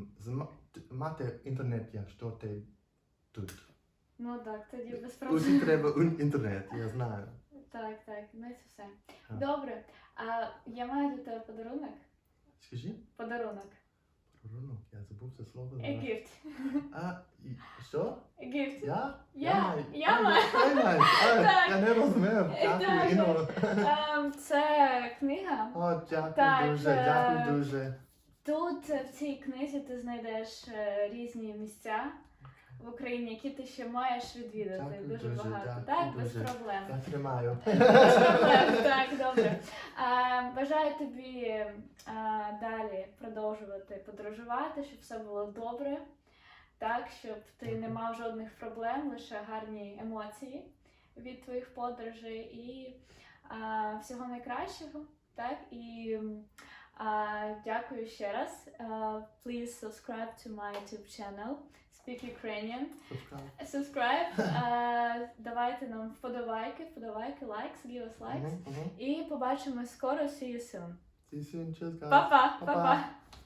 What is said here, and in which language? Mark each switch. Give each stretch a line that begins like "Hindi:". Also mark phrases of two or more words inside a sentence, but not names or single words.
Ukrainian: Мати інтернет, якщо ти тут. Ну так, тоді без проблем. Усі треба інтернет, я знаю. Так, так, ну і це все. Так. Добре, а я маю для тебе подарунок. Скажи, Подарунок. подарунок, я забув це слово.
English: A gift.
Ukrainian: Що?
English: A gift.
Ukrainian: Я? Я маю. Так. Я не розумів. Так. Дякую, Іно. Це книга. О, Так, дякую дуже, дякую дуже. Тут в цій книзі ти знайдеш різні місця в Україні, які ти ще маєш відвідати. Дякую Дуже дуже, багато. дякую Так, без дуже. проблем. Я тримаю. Без проблем, так, добре. Бажаю тобі далі продовжувати подорожувати, щоб все було добре, так, щоб ти не Дякую. мав жодних проблем, лише гарні емоції від твоїх подорожей і всього найкращого, так, і дякую ще раз.
English: Please subscribe to my YouTube channel, Speak Ukrainian. Subscribe,
Ukrainian: давайте нам вподобайки,
English: likes, give us likes.
Ukrainian: І побачимось скоро,
English: see you soon. See you soon, cheers guys.
Ukrainian: Па-па, Па-па. па-па.